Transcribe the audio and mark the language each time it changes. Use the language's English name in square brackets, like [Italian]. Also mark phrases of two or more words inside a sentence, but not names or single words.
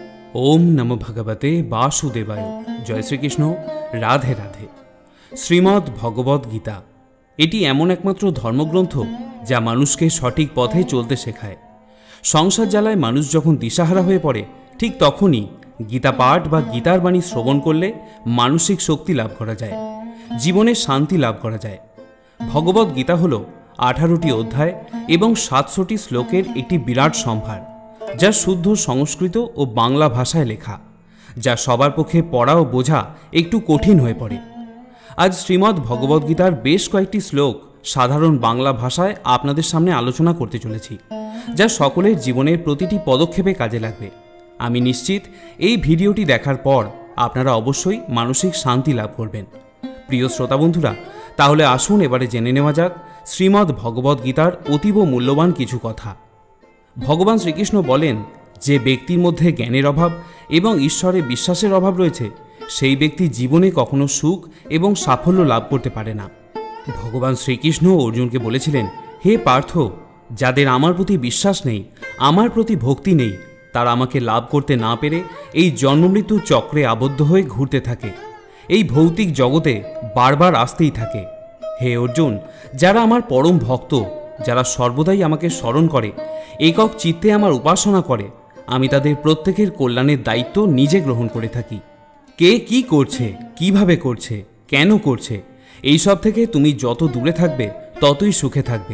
[Sanskrit] ओम नमो भगवते वासुदेवाय। जय श्रीकृष्ण। [Bangla] রাধে রাধে। শ্রীমদ্ ভগবদ গীতা এটি এমন একমাত্র ধর্মগ্রন্থ যা মানুষকে সঠিক পথে চলতে শেখায়। সংসার জ্বালায় মানুষ যখন দিশাহারা হয়ে পড়ে ঠিক তখনই গীতা পাঠ বা গীতার বাণী শ্রবণ করলে মানসিক শক্তি লাভ করা যায়, জীবনে শান্তি লাভ করা যায়। ভগবদ গীতা হলো 18টি অধ্যায় এবং 700টি শ্লোকের একটি বিরাট সম্ভার যা শুদ্ধ সংস্কৃত ও বাংলা ভাষায় লেখা, যা সবার পক্ষে পড়া ও বোঝা একটু কঠিন হয়ে পড়ে। আজ শ্রীমদ্ ভগবদ গীতার বেশ কয়েকটি শ্লোক সাধারণ বাংলা ভাষায় আপনাদের সামনে আলোচনা করতে চলেছি, যা সকলের জীবনের প্রতিটি পদক্ষেপে কাজে লাগবে। আমি নিশ্চিত এই ভিডিওটি দেখার পর আপনারা অবশ্যই মানসিক শান্তি লাভ করবেন। প্রিয় শ্রোতা বন্ধুরা, তাহলে আসুন এবারে জেনে नेওয়া যাক শ্রীমদ্ ভগবদ গীতার অতীব মূল্যবান কিছু কথা। ভগবান শ্রীকৃষ্ণ বলেন যে ব্যক্তির মধ্যে জ্ঞানের অভাব এবং ঈশ্বরে বিশ্বাসের অভাব রয়েছে সেই ব্যক্তি জীবনে কখনো সুখ এবং সাফল্য লাভ করতে পারে না। ভগবান শ্রীকৃষ্ণ অর্জুন কে বলেছিলেন, হে পার্থ, যাদের আমার প্রতি বিশ্বাস নেই, আমার প্রতি ভক্তি নেই, তারা আমাকে লাভ করতে না পেরে এই জন্ম মৃত্যু চক্রে আবদ্ধ হয়ে ঘুরতে থাকে, এই ভৌতিক জগতে বার বার আসতেই থাকে। হে অর্জুন, যারা আমার পরম ভক্ত, যারা সর্বদাই আমাকে স্মরণ করে, একক চিত্তে আমার উপাসনা করে, আমি তাদের প্রত্যেকের কল্যাণের দায়িত্ব নিজে গ্রহণ করে থাকি। কে কি করছে, কিভাবে করছে, কেন করছে, এই সব থেকে তুমি যত দূরে থাকবে ততই সুখে থাকবে।